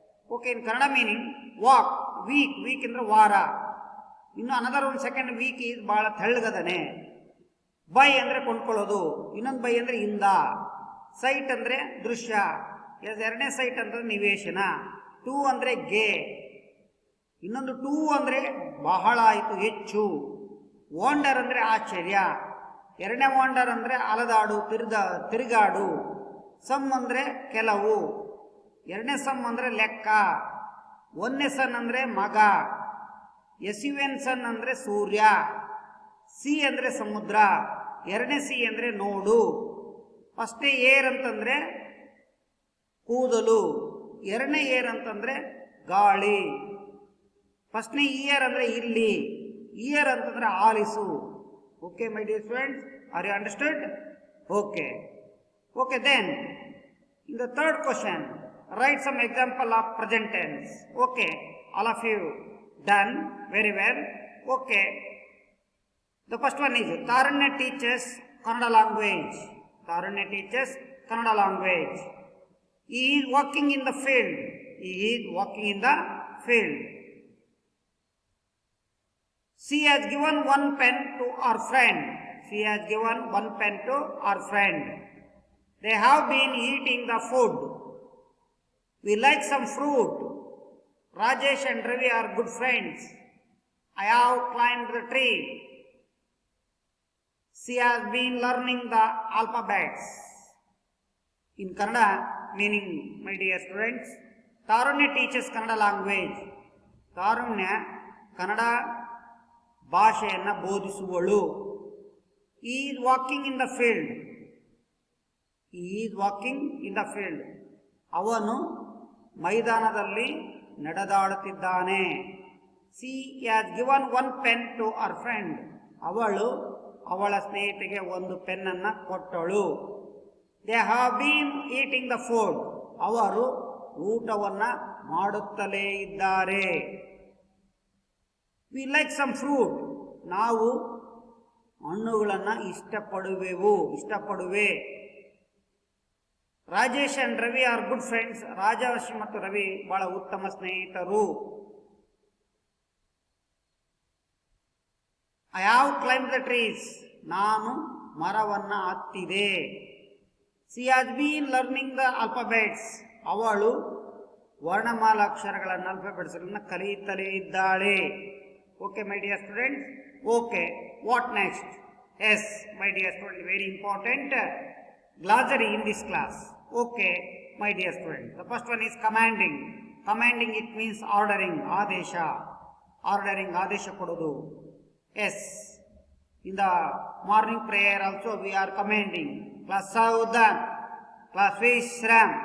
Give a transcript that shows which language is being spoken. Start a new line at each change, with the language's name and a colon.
English: Okay, in Kannada meaning walk, week
Kannada: ಅಂದ್ರೆ ವಾರ. ಇನ್ನು ಅನದರ್ ಒಂದು ಸೆಕೆಂಡ್ ವೀಕ್ ಈಸ್ ಬಹಳ ತೆಳ್ಳಗದನೆ. ಬೈ ಅಂದ್ರೆ ಕೊಂಡ್ಕೊಳ್ಳೋದು, ಇನ್ನೊಂದು ಬೈ ಅಂದ್ರೆ ಇಂದ, ಸೈಟ್ ಅಂದ್ರೆ ದೃಶ್ಯ, ಎರಡನೇ ಸೈಟ್ ಅಂದ್ರೆ ನಿವೇಶನ, ಟೂ ಅಂದ್ರೆ ಗೆ, ಇನ್ನೊಂದು ಟೂ ಅಂದ್ರೆ ಬಹಳ ಆಯಿತು, ಹೆಚ್ಚು, ವಾಂಡರ್ ಅಂದ್ರೆ ಆಶ್ಚರ್ಯ, ಎರಡನೇ ವಾಂಡರ್ ಅಂದ್ರೆ ಅಲದಾಡು, ತಿರುಗಾಡು, ಸಮ್ ಅಂದ್ರೆ ಕೆಲವು, ಎರಡನೇ ಸಮ್ ಅಂದ್ರೆ ಲೆಕ್ಕ, ಒಂದನೇ ಸನ್ ಅಂದ್ರೆ ಮಗ, SUN ಸನ್ ಅಂದ್ರೆ ಸೂರ್ಯ, ಸಿ ಅಂದ್ರೆ ಸಮುದ್ರ, ಎರಡನೇ ಸಿ ಅಂದ್ರೆ ನೋಡು, ಫಸ್ಟ್ನೇ ಏರ್ ಅಂತಂದ್ರೆ ಕೂದಲು, ಎರಡನೇ ಏರ್ ಅಂತಂದ್ರೆ ಗಾಳಿ, ಫಸ್ಟ್ನೇ ಇಯರ್ ಅಂದ್ರೆ ಇಲ್ಲಿ, ಇಯರ್ ಅಂತಂದ್ರೆ ಆಲಿಸು.
English: Okay my dear students, are you understood? Okay. Okay, then in the third question, write some example of present tense. Okay, all of you done very well. Okay, the first one is Taranya teaches Kannada language. Taranya teaches Kannada language. He is walking in the field. He is walking in the field. She has given one pen to our friend. She has given one pen to our friend. They have been eating the food. We like some fruit. Rajesh and Ravi are good friends. I have climbed the tree. She has been learning the alphabets. In Kannada meaning, my dear students, Taranya teaches Kannada language.
Kannada: Taranya Kannada ಭಾಷೆಯನ್ನು ಬೋಧಿಸುವಳು.
English: He is walking in the field. He is walking in the field.
Kannada: ಅವನು ಮೈದಾನದಲ್ಲಿ ನಡೆದಾಡುತ್ತಿದ್ದಾನೆ.
English: She has given one pen to her friend.
Kannada: ಅವಳು ಅವಳ ಸ್ನೇಹಿತೆಗೆ ಒಂದು ಪೆನ್ನನ್ನು ಕೊಟ್ಟಳು.
English: They have been eating the food.
Kannada: ಅವರು ಊಟವನ್ನು ಮಾಡುತ್ತಲೇ ಇದ್ದಾರೆ.
English: We like some fruit.
Kannada: ನಾವು ಹಣ್ಣುಗಳನ್ನು ಇಷ್ಟಪಡುವೆ.
English: Rajesh and Ravi are good friends.
Kannada: Rajesh ಮತ್ತು ರವಿ ಬಹಳ ಉತ್ತಮ ಸ್ನೇಹಿತರು.
English: I have climb the trees.
Kannada: ನಾನು ಮರವನ್ನು ಹತ್ತಿದೆ.
English: She has been learning the alphabets.
Kannada: ಅವಳು ವರ್ಣಮಾಲಾಕ್ಷರಗಳನ್ನು ಆಲ್ಫಾಬೆಟ್ಸ್ಗಳನ್ನು ಕಲಿಯುತ್ತಲೇ ಇದ್ದಾಳೆ.
English: Okay my dear students. Okay, what next? Yes my dear student, very important glossary in this class. Okay, my dear students. The first one is commanding. Commanding, it means ordering, adesha. Ordering,
Kannada: adesha kododu.
English: Yes. In the morning prayer also we are commanding.
Hindi: Class Saudan, class Vishram.